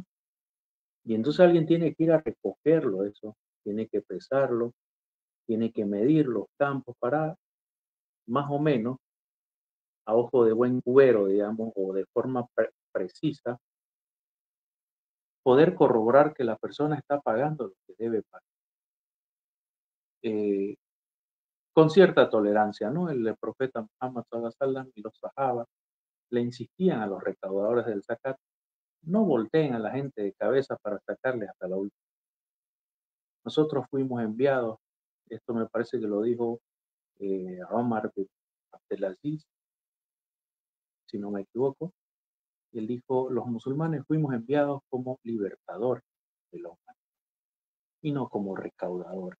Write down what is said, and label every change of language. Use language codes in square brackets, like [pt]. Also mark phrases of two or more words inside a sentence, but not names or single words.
[es] Y entonces alguien tiene que ir a recogerlo, eso, tiene que pesarlo, tiene que medir los campos para más o menos a ojo de buen cubero, digamos, o de forma precisa, poder corroborar que la persona está pagando lo que debe pagar. Eh, con cierta tolerancia, ¿no? El profeta Muhammad [ar] صلى الله عليه وسلم [es] y los sahaba le insistían a los recaudadores del zakat, no volteen a la gente de cabeza para sacarle hasta la última. Nosotros fuimos enviados, esto me parece que lo dijo Omar bin Abdelaziz, si no me equivoco, y él dijo, los musulmanes fuimos enviados como libertadores de la humanidad y no como recaudadores.